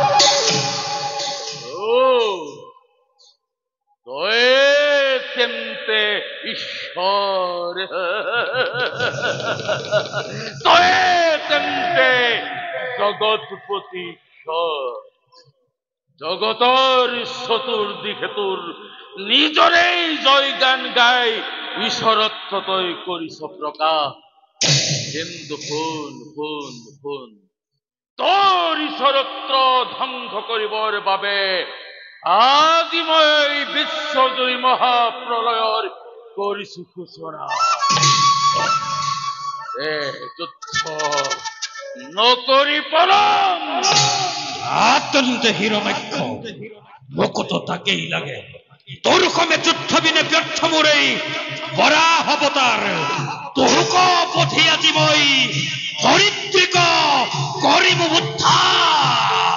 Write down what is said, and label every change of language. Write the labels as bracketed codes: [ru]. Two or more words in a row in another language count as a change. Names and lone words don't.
[as] ও তয়ে তেন্তে ঈশ্বর তয়ে তেন্তে জগৎপতি ঈশ্বর জগতৰ চতুর্দিকে তোর নিজরেই জয় গান গাই ঈশ্বরত্ব তই করিস প্রকাশ কিন্তু শুন শুন শুন তোর ঈশ্বরত্ব ধ্বংস করিবৰ বাবে আজি মই বিশ্বজয়ী মহাপ্ৰলয়ৰ কৰিছো সূচনা যুদ্ধ নকৰি পলম আতন্তে হিৰণ্যাক্ষ মোকতো তাকেই লাগে তোৰ সমে যুদ্ধ বিনে ব্যৰ্থ মোৰেই বৰাহ অৱতাৰ তোৰক পঠি আজি মই ধৰিত্ৰীক কৰিম উদ্ধাৰ